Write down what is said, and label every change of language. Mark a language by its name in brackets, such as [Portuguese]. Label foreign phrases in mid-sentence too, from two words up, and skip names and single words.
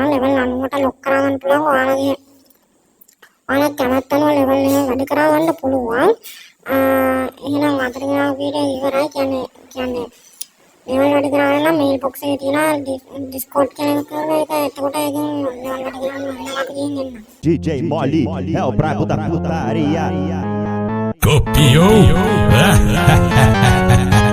[Sinhala] level 90ට log කරගන්න පුළුවන්. ඔයාලා කැමැත්ත අනුව level එක වැඩි කරගන්න පුළුවන්. එහෙනම් අතට ගෙන වීඩියෝ ඉවරයි. කියන්නේ level වැඩි කරගන්න නම් [English] mail box [Sinhala] එකේ තියෙන discord කියන එක කරලා ඒක එතකොට ඒකෙන් level වැඩි කරගන්න අපි ගිහින් එන්න. [Portuguese] DJ Molly é o brabo da putaria. Copiou?